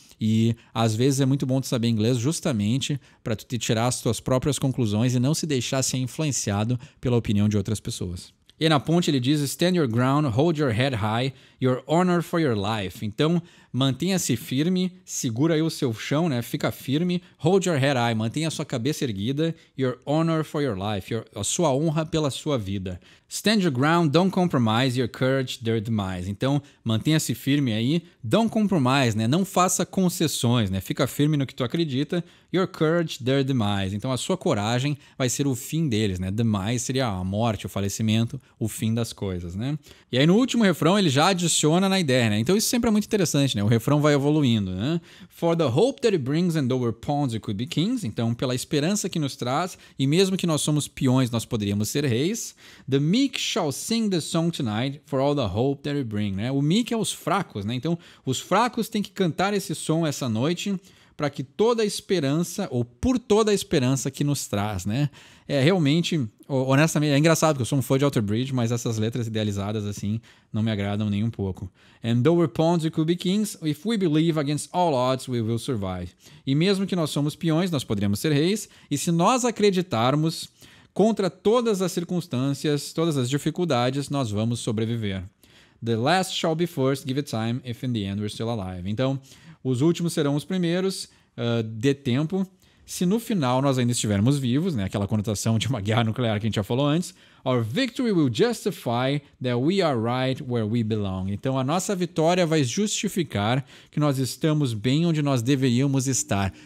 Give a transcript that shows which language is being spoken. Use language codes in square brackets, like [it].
[pt] E às vezes é muito bom tu saber inglês justamente para tu te tirar as tuas próprias conclusões e não se deixar ser influenciado pela opinião de outras pessoas. E na ponte ele diz, [en] stand your ground, hold your head high, your honor for your life. [pt] Então, mantenha-se firme, segura aí o seu chão, né? Fica firme, [en] hold your head high, [pt] mantenha a sua cabeça erguida, [en] your honor for your life, [pt] a sua honra pela sua vida. [en] Stand your ground, don't compromise, your courage, their demise. [pt] Então, mantenha-se firme aí, [en] don't compromise, [pt] né? Não faça concessões, né? Fica firme no que tu acredita, [en] your courage, their demise. [pt] Então, a sua coragem vai ser o fim deles, né? Demise seria a morte, o falecimento, o fim das coisas, né? E aí, no último refrão, ele já adiciona na ideia, né? Então, isso sempre é muito interessante, né? O refrão vai evoluindo, né? [en] For the hope that it brings and though we're pawns we could be kings. [pt] Então, pela esperança que nos traz e mesmo que nós somos peões, nós poderíamos ser reis. [en] The meek shall sing the song tonight for all the hope that it brings, né? [pt] O meek é os fracos, né? Então, os fracos têm que cantar esse som essa noite para que toda a esperança, ou por toda a esperança que nos traz, né? É realmente, honestamente, é engraçado porque eu sou um fã de Walter Bridge, mas essas letras idealizadas assim não me agradam nem um pouco. [en] And though we're pawns we could be kings, if we believe against all odds we will survive. [pt] E mesmo que nós somos peões, nós poderíamos ser reis, e se nós acreditarmos contra todas as circunstâncias, todas as dificuldades, nós vamos sobreviver. [en] The last shall be first, give it time, if in the end we're still alive. [pt] Então, os últimos serão os primeiros, dê tempo. Se no final nós ainda estivermos vivos, né, aquela conotação de uma guerra nuclear que a gente já falou antes, [en] our victory will justify that we are right where we belong. [pt] Então a nossa vitória vai justificar que nós estamos bem onde nós deveríamos estar.